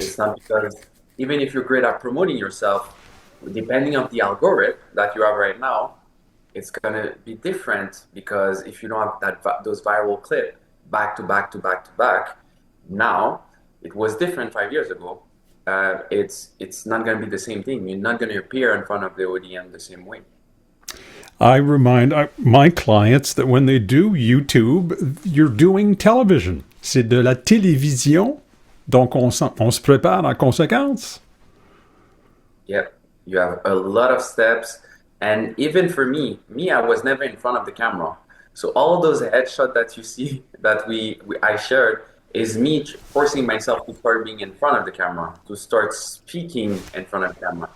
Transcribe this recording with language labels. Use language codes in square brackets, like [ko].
[en] It's not because even if you're great at promoting yourself, depending on the algorithm that you have right now, it's going to be different, because if you don't have those viral clips back to back to back to back, now it was different 5 years ago. It's not going to be the same thing. You're not going to appear in front of the audience the same way. I remind my clients that when they do YouTube, you're doing television. [fr] C'est de la télévision, donc on se prépare en conséquence. [en] Yep, you have a lot of steps. And even for me, I was never in front of the camera. So all of those headshots that you see that I shared is me forcing myself to start being in front of the camera, to start speaking in front of the camera.